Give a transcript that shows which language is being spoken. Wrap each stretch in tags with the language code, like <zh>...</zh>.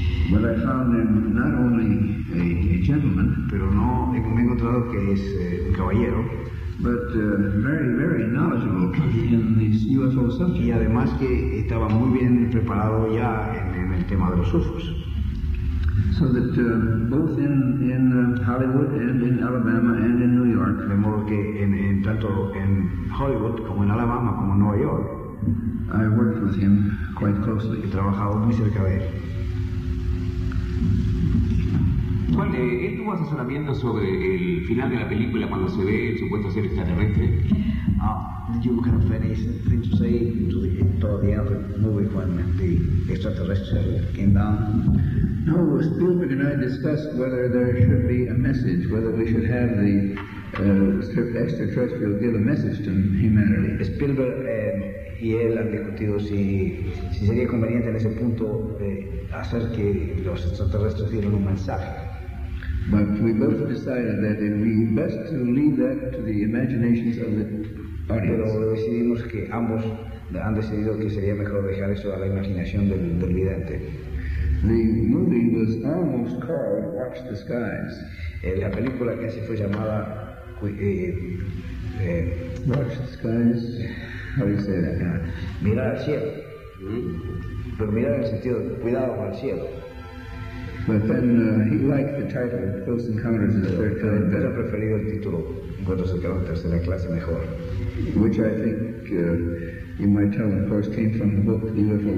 <en>But I found him not only a gentleman,</en> <es>pero no he encontrado que es un caballero,</es> <en>but very, very knowledgeable in this UFO subject.</en> <es>Y además que estaba muy bien preparado ya en el tema de los UFOs.</es> <en>So that both in Hollywood and in Alabama and in New York.</en> <es>De modo que en tanto en Hollywood como en Alabama como en Nueva York.</es> <en>I worked with him quite closely.</en> <es>He trabajado muy cerca de él. ¿Cuál es tu asesoramiento sobre el final de la película cuando se ve el supuesto ser extraterrestre?</es> <en>You kind of finished thing to say to the end of the movie when the extraterrestrial came down? No, Spielberg and I discussed whether there should be a message, whether we should have the extraterrestrial give a message to humanity.</en> <es>Spielberg y él han discutido si sería conveniente en ese punto hacer que los extraterrestres dieran un mensaje.</es> <en>But we both decided that it would be best to leave that to the imaginations of the audience.</en> <es>Pero decidimos que ambos han decidido que sería mejor dejar eso a la imaginación del vidente.</es> <en>The movie was almost called Watch the Skies.</en> <es>La película casi fue llamada</es> <en>Watch the Skies. How do you say that?</en> <es>Mirar al cielo. Pero mirar en el sentido de cuidado con el cielo.</es> <en>But then he liked the title Close Encounters of the Third Kind.</en> <es>Pero ha preferido el título Encuentros cercanos tercera clase mejor.</es> <en>Which I think you might tell, of course, came from the book The UFO</en>